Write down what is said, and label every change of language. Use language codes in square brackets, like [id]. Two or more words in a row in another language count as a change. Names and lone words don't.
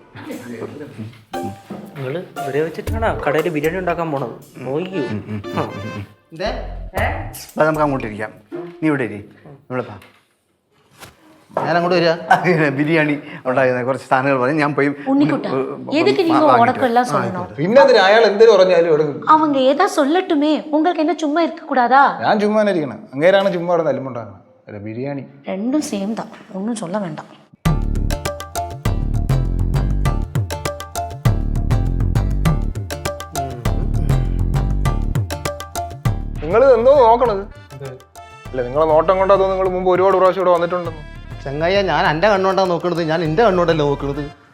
[ml] നിങ്ങള് ഇവരെ വെച്ചിട്ടാണ് കടയിൽ ബിരിയാണി ഉണ്ടാക്കാൻ പോണത്. നോക്കിയോ? നമുക്ക് അങ്ങോട്ട് ഇരിക്കാം. നീ ഇവിടെ ഇരി, ഇവിടെ പാ. ഞാൻ അങ്ങോട്ട് വരിക. ബിരിയാണി ഉണ്ടാകുന്ന കുറച്ച് സാധനങ്ങൾ പറഞ്ഞു. ഞാൻ പോയി പിന്നെ അയാൾ എന്തെങ്കിലും പറഞ്ഞാലും എടുക്കും. [ta] அவங்க ஏதா சொல்லட்டுமே, உங்களுக்கு என்ன சும்மா இருக்க கூடாதா? [ml] ഞാൻ ചുമ്മാ ഇരിക്കണം. അങ്ങേരാണ് ചുമ്മാ അവിടെ നല്ലുമുണ്ടാക്കണം. അല്ല ബിരിയാണി [ta] ரெண்டும் சேம் தான், ஒன்றும் சொல்ல வேண்டாம். [ml] നിങ്ങൾ എന്തോ നോക്കണത്? അല്ല, നിങ്ങളെ നോട്ടം കൊണ്ടാ തോന്നുന്നു നിങ്ങൾ മുമ്പ് ഒരുപാട് പ്രാവശ്യം ഇവിടെ വന്നിട്ടുണ്ടെന്ന്. ചങ്ങായ, ഞാൻ എൻ്റെ കണ്ണുകൊണ്ടാണ് നോക്കണത്, ഞാൻ എൻ്റെ കണ്ണുകൊണ്ടല്ലേ നോക്കണത്.